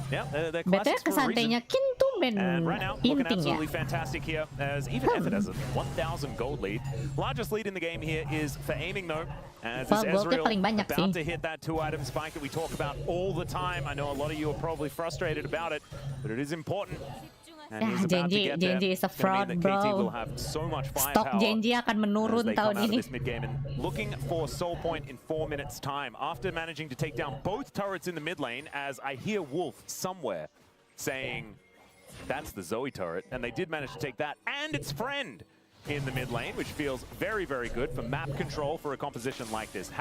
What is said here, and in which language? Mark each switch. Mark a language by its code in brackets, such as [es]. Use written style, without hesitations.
[en] Yeah, they're classics for a reason. And right now, looking absolutely fantastic here, as even Effort has a 1,000 gold lead. Largest lead in the game here is for aiming though, as is Ezreal about to hit that 2-item spike that we talk about all the time. I know a lot of you are probably frustrated about it, but it is important. Genji is a fraud, bro. [id] Stok Genji akan menurun tahun ini. [en] Looking for Soul Point in 4 minutes time after managing to take down both turrets in the mid lane, as I hear Wolf somewhere saying that's the Zoe turret, and they did manage to take that and its friend in the mid lane, which feels very, very good for map control for a composition like this.